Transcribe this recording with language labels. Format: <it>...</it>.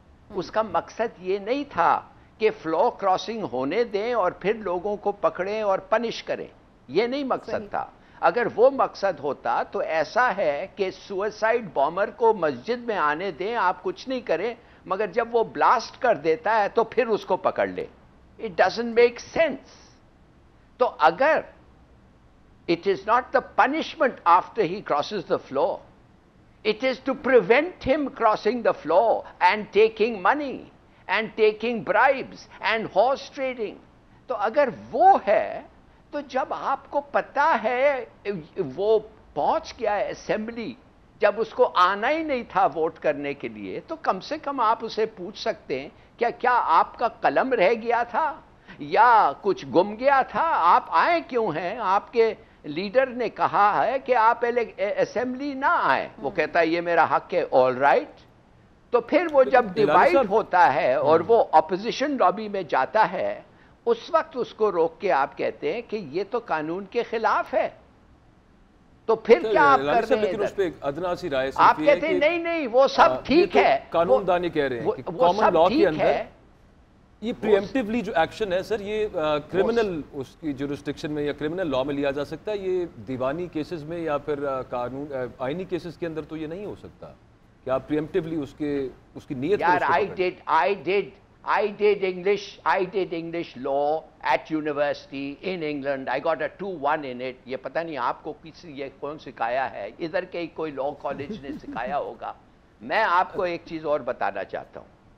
<ur>اس کا مقصد یہ نہیں تھا کہ فلو کراسنگ ہونے دیں اور پھر لوگوں کو پکڑیں اور پنش کریں. یہ نہیں مقصد تھا. اگر وہ مقصد ہوتا تو ایسا ہے کہ سوئسائڈ بامر کو مسجد میں آنے دیں، آپ کچھ نہیں کریں، مگر جب وہ بلاسٹ کر دیتا ہے تو پھر اس کو پکڑ لیں.</ur> <en>It doesn't make sense.</en> <ur>تو اگر</ur> <en>it is not the punishment after he crosses the floor, it is to prevent him crossing the floor and taking money and taking bribes and horse trading.</en> <ur>تو اگر وہ ہے تو جب آپ کو پتا ہے وہ پہنچ گیا ہے اسمبلی، جب اس کو آنا ہی نہیں تھا ووٹ کرنے کے لیے، تو کم سے کم آپ اسے پوچھ سکتے ہیں کیا آپ کا قلم رہ گیا تھا یا کچھ گم گیا تھا؟ آپ آئے کیوں ہیں؟ آپ کے لیڈر نے کہا ہے کہ آپ اسمبلی نہ آئیں. وہ کہتا ہے یہ میرا حق ہے.</ur> <en>All right.</en> <ur>تو پھر وہ جب ڈیوائڈ ہوتا ہے اور وہ اپوزیشن لابی میں جاتا ہے، اس وقت اس کو روک کے آپ کہتے ہیں کہ یہ تو قانون کے خلاف ہے. تو پھر کیا آپ کر رہے ہیں؟ لیکن اس پہ ادنا سی رائے آپ کہتے ہیں نہیں وہ سب ٹھیک ہے، قانون دانی کہہ رہے ہیں کہ کامن لاء کے اندر یہ پریمپٹیولی جو ایکشن ہے سر، یہ کرمنل اس کی جورسڈکشن میں یا کرمنل لاء میں لیا جا سکتا ہے. یہ دیوانی کیسز میں یا پھر قانون آئینی کیسز کے اندر تو یہ نہیں ہو سکتا کہ آپ پریمپٹیولی اس کی نیت</ur> <en>یار I did English law at university in England. I got a 2-1 in it.</en> <ur>یہ پتہ نہیں آپ کو کسی یہ کون سکھایا ہے، ادھر کے کوئی لاء کالج نے سکھایا ہوگا. میں آپ کو ایک چیز اور بتانا چاہتا ہوں.</ur>